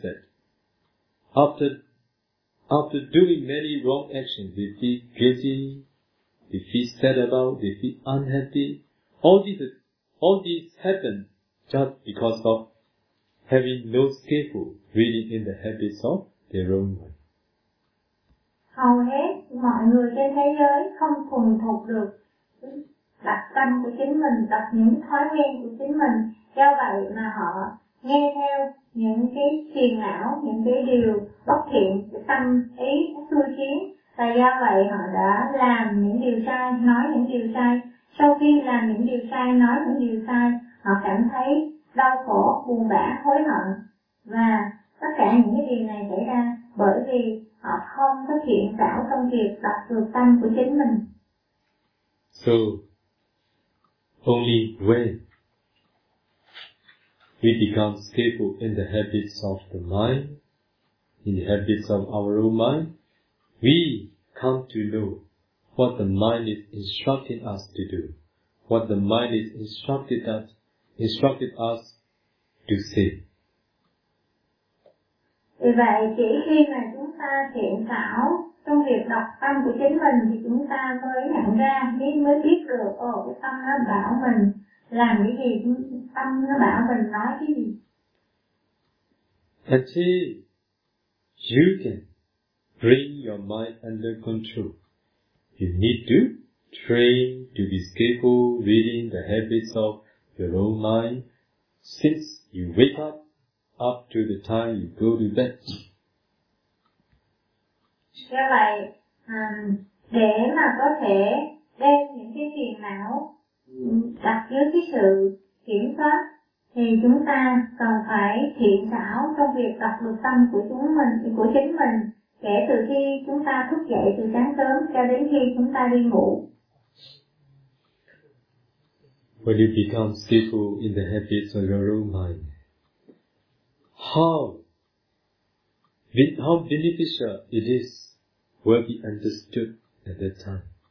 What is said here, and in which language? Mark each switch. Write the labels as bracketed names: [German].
[English] That after doing many wrong actions, they feel guilty, they feel sad about, they feel unhappy. All these happen just because of having no skillful reading in the habits of their own mind. [Vietnamese] Hầu hết mọi người trên thế giới không thuần thục được đặc tâm của chính mình, đặt những thói quen của chính mình. Do vậy mà họ nghe theo những cái phiền não, những cái điều bất thiện, tâm ý xui khiến. Và do vậy họ đã làm những điều sai, nói những điều sai. Sau khi làm những điều sai, nói những điều sai, họ cảm thấy đau khổ, buồn bã, hối hận. Và tất cả những cái điều này xảy ra bởi vì họ không có thiện xảo trong việc đặt được tâm của chính mình. [English] So, only when we become skillful in the habits of the mind, in the habits of our own mind, we come to know what the mind is instructing us to do, what the mind is instructed us to say. [Vietnamese] Vì vậy, chỉ khi mà chúng ta thiện xảo trong việc đọc tâm của chính mình thì chúng ta mới nhận ra, mới biết được, cái tâm nó bảo mình làm cái gì, tâm nó bảo mình nói cái gì. [English] Until you can bring your mind under control, you need to train to be skillful reading the habits of your own mind since you wake up to the time you go to bed. [Vietnamese] Do vậy, để mà có thể đem những cái phiền não đặt dưới cái sự kiểm soát thì chúng ta cần phải thiện xảo trong việc đọc được tâm của chúng mình, của chính mình, kể từ khi chúng ta thức dậy từ sáng sớm cho đến khi chúng ta đi ngủ. [English] When you become skillful in the habits of your own mind, how beneficial it is will be understood at that time.